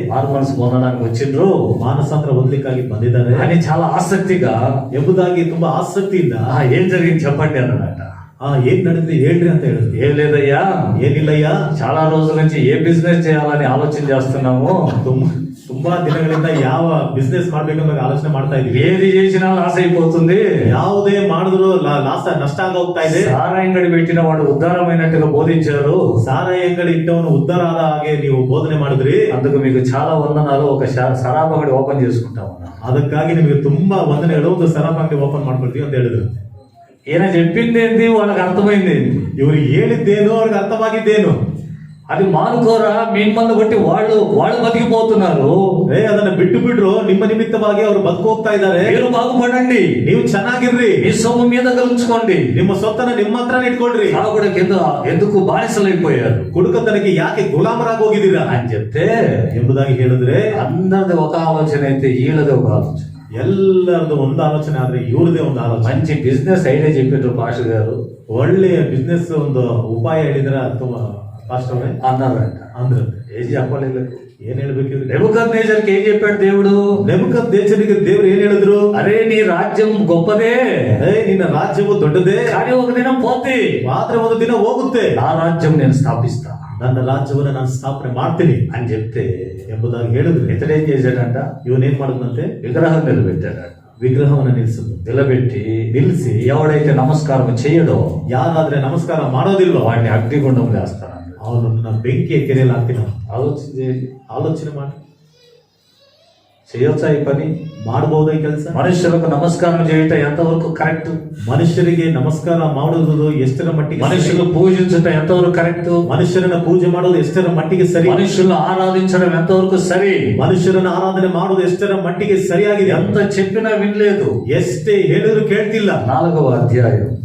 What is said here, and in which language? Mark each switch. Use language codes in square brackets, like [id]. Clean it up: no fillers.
[te] మారు మనసు పొందడానికి వచ్చిండ్రు [kn] ಮಾನಸಾಂತರ ಹೊಂದಲಿಕ್ಕಾಗಿ ಬಂದಿದ್ದಾರೆ [te] అని చాలా ఆసక్తిగా, [kn] ಎಂಬುದಾಗಿ ತುಂಬಾ ಆಸಕ್ತಿಯಿಂದ [te] ఏం జరిగింది చెప్పండి అన్నాడంట. [kn] ಏನ್ ನಡೆದಿದೆ ಹೇಳ್ರಿ ಅಂತ ಹೇಳಿದ್ರು. [te] ఏం లేదయ్యా, [kn] ಏನಿಲ್ಲಯ್ಯ, [te] చాలా రోజుల నుంచి ఏ బిజినెస్ చేయాలని ఆలోచన చేస్తున్నాము, [kn] ತುಂಬಾ ದಿನಗಳಿಂದ ಯಾವ ಬಿಸ್ನೆಸ್ ಮಾಡ್ಬೇಕಂತ ಆಲೋಚನೆ ಮಾಡ್ತಾ ಇದೀವಿ, [te] ఏది చేసినా లాస్ అయిపోతుంది, [kn] ಯಾವುದೇ ಮಾಡಿದ್ರು ನಷ್ಟ ಆಗ ಹೋಗ್ತಾ ಇದೆ. [te] సారాయంగడి పెట్టిన వాడు ఉద్ధారమైనట్టుగా బోధించారు, [kn] ಸಾರಾಯಿ ಅಂಗಡಿ ಇಟ್ಟವನು ಉದ್ಧಾರ ಆದ ಹಾಗೆ ನೀವು ಬೋಧನೆ ಮಾಡಿದ್ರಿ, [te] అందుకు మీకు చాలా వందనాలు, ఒక సరాబ్ అంగడి ఓపెన్ చేసుకుంటామన్నా, [kn] ಅದಕ್ಕಾಗಿ ನಿಮಗೆ ತುಂಬಾ ವಂದನೆಗಳು, ಒಂದು ಸರಾಬ್ ಅಂಗಡಿ ಓಪನ್ ಮಾಡ್ಕೊಳ್ತೀವಿ ಅಂತ ಹೇಳಿದ್ರು. [te] ఈయన చెప్పింది ఏంటి, వాళ్ళకి అర్థమైంది ఏంటి, [kn] ಇವ್ರು ಹೇಳಿದ್ದೇನು ಅವ್ರಿಗೆ ಅರ್ಥವಾಗಿದ್ದೇನು, [te] అది మానుకోరా, మిమ్మల్ని బట్టి వాళ్ళు బతికిపోతున్నారు, [kn] ಅದನ್ನ ಬಿಟ್ಟು ಬಿಡ್ರು, ನಿಮ್ಮ ನಿಮಿತ್ತವಾಗಿ ಅವರು ಬದುಕು ಹೋಗ್ತಾ ಇದ್ದಾರೆ, [te] మీరు బాగుపడండి, [kn] ನೀವು ಚೆನ್ನಾಗಿರ್ರಿ, [te] మీ సొమ్ము మీ దగ్గర ఉంచుకోండి, [kn] ನಿಮ್ಮ ಸೊತ್ತನ್ನ ನಿಮ್ಮ ಹತ್ರನೇ ಇಟ್ಕೊಳ್ರಿ, [te] కూడా కింద ఎందుకు బానిసలైపోయారు, [kn] ಕುಡುಕತನಕ್ಕೆ ಯಾಕೆ ಗುಲಾಮರಾಗಿ ಹೋಗಿದ್ದೀರಾ [te] అని చెప్తే [kn] ಎಂಬುದಾಗಿ ಹೇಳಿದ್ರೆ, [te] అందరిది ఒక ఆలోచన అయితే వీళ్ళది ఒక ఆలోచన, [kn] ಎಲ್ಲರದು ಒಂದು ಆಲೋಚನೆ ಆದ್ರೆ ಇವ್ರದೇ ಒಂದು ಆಲೋಚನೆ. [te] మంచి బిజినెస్ ఐడియా చెప్పిండ్రు పాస్టర్ గారు, [kn] ಒಳ್ಳೆಯ ಬಿಸ್ನೆಸ್ ಒಂದು ಉಪಾಯ ಹೇಳಿದ್ರ ತುಂಬಾ ಪಾಸ್ಟರ್ ಅವರೇ [te] అన్నారంట. [kn] ಅಂದ್ರೆ [te] ఏం చెప్పలేదు, [kn] ಏನ್ ಹೇಳ್ಬೇಕು? [te] నెబుకద్నెజర్కి ఏం చెప్పాడు దేవుడు? [kn] ನೆಬೂಕದ್ನೆಚ್ಚರನಿಗೆ ದೇವರು ಏನ್ ಹೇಳಿದ್ರು? [te] అరే నీ రాజ్యం గొప్పదే, [kn] ನಿನ್ನ ರಾಜ್ಯವು ದೊಡ್ಡದೇ, [te] కానీ ఒక దినం పోతే [kn] ಮಾತ್ರ ಒಂದು ದಿನ ಹೋಗುತ್ತೆ, [te] నా రాజ్యం నేను స్థాపిస్తా, [kn] ನನ್ನ ರಾಜ್ಯವನ್ನು ನಾನು ಸ್ಥಾಪನೆ ಮಾಡ್ತೀನಿ [te] అని చెప్తే [kn] ಎಂಬುದಾಗಿ ಹೇಳಿದ್ರು. [te] ఇతడేం చేశాడంట? [kn] ಇವನೇನ್ ಮಾಡಿದಂತೆ? [te] విగ్రహం నిలబెట్టాడంట. [kn] ವಿಗ್ರಹವನ್ನು ನಿಲ್ಲಿಸಿದ್ರು. [te] నిలబెట్టి [kn] ನಿಲ್ಲಿಸಿ [te] ఎవడైతే నమస్కారం చేయడో, [kn] ಯಾರಾದ್ರೆ ನಮಸ್ಕಾರ ಮಾಡೋದಿಲ್ವೋ [te] వాడిని అగ్నిగుండం వేస్తాను. [kn] ಅವನನ್ನ ಬೆಂಕಿಯ ಕೆರೆಯಲ್ಲಿ ಹಾಕ್ತೀನಿ. ಆಲೋಚನೆ ಮಾಡಿ [te] చేయొచ్చా ఈ పని? [kn] ಮಾಡಬಹುದ ಈ ಕೆಲಸ? [te] మనుషులకు నమస్కారం చేయటం ఎంతవరకు కరెక్ట్? [kn] ಮನುಷ್ಯರಿಗೆ ನಮಸ್ಕಾರ ಮಾಡುವುದು ಎಷ್ಟರ ಮಟ್ಟಿಗೆ? [te] మనుషులు పూజించటం ఎంతవరకు కరెక్ట్? [kn] ಮನುಷ್ಯರನ್ನ ಪೂಜೆ ಮಾಡೋದು ಎಷ್ಟರ ಮಟ್ಟಿಗೆ ಸರಿ? [te] మనుషులు ఆరాధించడం ఎంతవరకు సరి? [kn] ಮನುಷ್ಯರನ್ನ ಆರಾಧನೆ ಮಾಡೋದು ಎಷ್ಟರ ಮಟ್ಟಿಗೆ ಸರಿಯಾಗಿದೆ? [te] ఎంత చెప్పినా వినలేదు, [kn] ಎಷ್ಟೇ ಹೇಳಿದ್ರು ಕೇಳ್ತಿಲ್ಲ. [te] 4వ అధ్యాయం